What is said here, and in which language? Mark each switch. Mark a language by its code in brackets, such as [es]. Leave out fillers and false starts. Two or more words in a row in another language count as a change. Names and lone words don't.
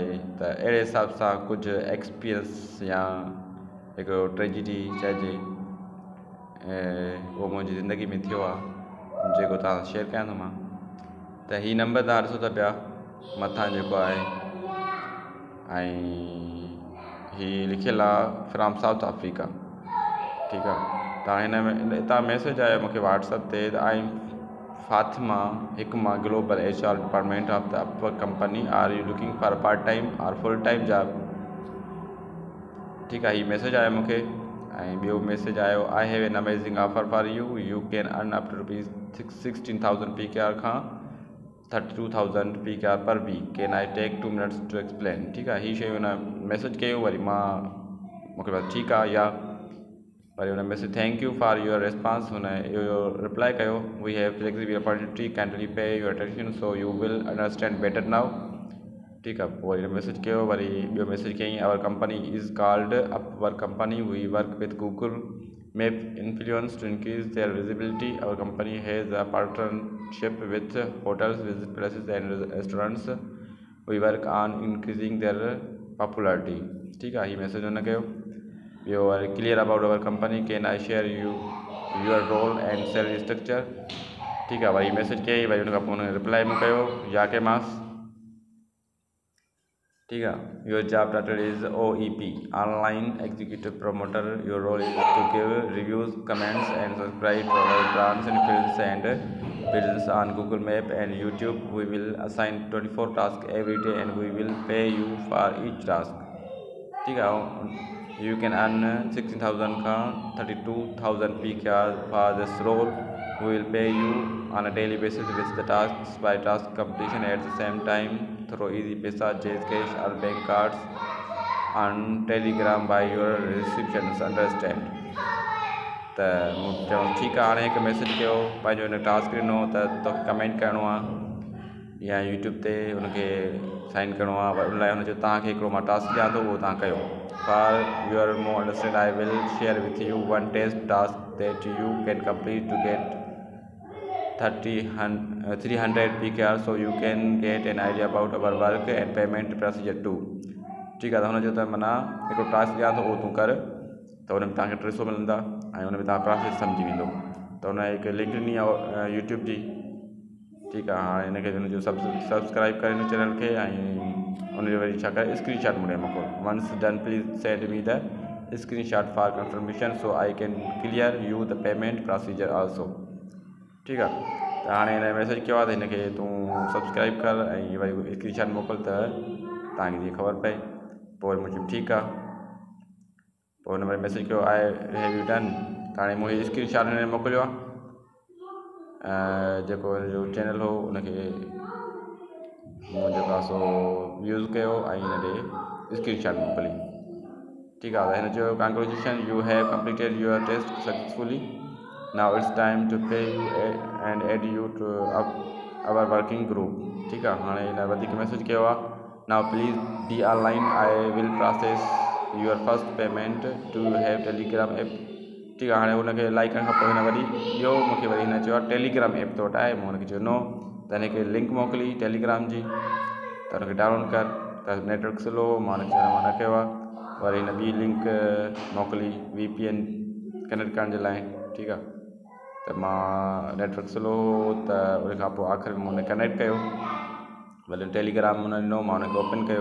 [sd] त अहिड़े हिसाब सां कुझु एक्सपीरियंस या हिकिड़ो ट्रेजिडी चइजे, उहो मुंहिंजी ज़िंदगी में थियो आहे जेको तव्हां सां शेयर कयां थो मां। त हीअ नंबर तव्हां ॾिसो था पिया मथां जेको आहे, ऐं हीअ लिखियलु आहे [en] from South Africa. [sd] ठीकु आहे, तव्हां हिन में हितां मैसेज आयो मूंखे व्हाट्सअप ते त [en] I Fatima Hikma Global HR department of the upper company, are you looking for part time or full time job. [sd] ठीकु आहे, हीअ मैसेज आयो मूंखे। ऐं ॿियो मैसेज आयो, [en] I have an amazing offer for you, you can earn up to ₹16,000 PKR खां 32,000 PKR per week, can I take 2 minutes to explain। [sd] ठीकु आहे, हीअ शइ हुन मैसेज कयो, वरी मां मूंखे बस ठीकु आहे या वरी हुन मैसेज [en] thank you for your response, [sd] हुन इहो रिप्लाई कयो, [en] we have flexible opportunity kindly pay your attention so you will understand better now. [sd] ठीकु आहे, पोइ वरी मैसेज कयो, वरी ॿियो मैसेज कयईं, [en] our company is called our company, we work with Google Map influence to increase their visibility, our company has a partnership with hotels, visit places and restaurants, we work on increasing their popularity. [sd] ठीकु आहे, हीअ मैसेज हुन कयो। ॿियो वरी [en] clear about our company, can I share you your role and salary structure. [sd] ठीकु आहे, वरी मैसेज कयईं, वरी हुन खां पोइ हुन रिप्लाई में कयो या कयोमांसि। ठीकु आहे, [en] your job title is OEP online executive promoter, your role is to give reviews comments and subscribe to our brands influence and business on Google Map and YouTube, we will assign 24 task every day and we will pay you for each task. [sd] ठीकु आहे, [en] you can earn 16,000 ka 32,000 PKR for this role, we will pay you on a daily basis with the tasks by task completion at the same time through easy paisa, cash or bank cards on telegram by your receptions, understand। [sd] त मूं चयो ठीकु आहे, हाणे हिकु मैसेज कयो, पंहिंजो हिन टास्क ॾिनो त तोखे कमेंट करिणो आहे या यूट्यूब ते हुनखे साइन करिणो आहे, उन लाइ हुन चयो तव्हांखे हिकिड़ो मां टास्क ॾियां थो, उहो तव्हां कयो। [en] For your more understand, I will share with you one test task that you can complete to get 300 PKR, so you can get an idea about our work and payment procedure too। [sd] ठीकु आहे, त हुन चयो त माना हिकिड़ो टास्क ॾियां थो, उहो तूं कर, त हुन में तव्हांखे 300 मिलंदा ऐं हुन में तव्हां प्रोसेस सम्झी वेंदो। त हुन हिकु लिंक ॾिनी आहे यूट्यूब जी। ठीकु आहे, हाणे हिनखे हुनजो सब्सक्राइब करे हिन चैनल खे, ऐं हुनजो वरी छा करे [en] screen shot [sd] मुड़े मोकिल, [en] once done please send me the screen shot for confirmation so I can clear you the payment procedure also. [sd] ठीकु आहे, त हाणे हिन मैसेज कयो आहे त हिनखे तूं सब्सक्राइब कर ऐं वरी [en] screen shot [sd] मोकिल त तव्हांखे जीअं ख़बर पए। पोइ वरी मुंहिंजी ठीकु आहे, पोइ हुन वरी मैसेज कयो [en] I have you done, [sd] त हाणे मुंहिंजी [en] screen shot [sd] हिन मोकिलियो आहे, जेको हिनजो चैनल हो उनखे मुंहिंजे पासो यूज़ कयो ऐं हिन ॾे [en] screen shot [sd] मोकिली। ठीकु आहे, त हिन चयो [en] congratulation you have completed your test successfully, now it's time to pay you and add you to our working group. [sd] ठीकु आहे, हाणे हिन वधीक मैसेज कयो आहे, [en] now please be online, I will process your first payment, do you have Telegram app. [sd] ठीकु आहे, हाणे हुनखे लाइक करण खां पोइ हिन वरी ॿियो मूंखे वरी हिन चयो आहे टेलीग्राम ऐप तो वटि आहे, मूं हुनखे चयो नो, त हिनखे लिंक मोकिली टेलीग्राम जी, त हुनखे डाउनलोड कर, त [en] network slow, [sd] मां हुनखे चयो मां न कयो आहे। वरी हिन ॿी लिंक मोकिली VPN कनेक्ट करण जे लाइ। ठीकु आहे, त मां [en] network slow [sd] त उन खां पोइ आख़िर में हुन कनेक्ट कयो, वरी टेलीग्राम हुन ॾिनो, मां हुनखे ओपन कयो।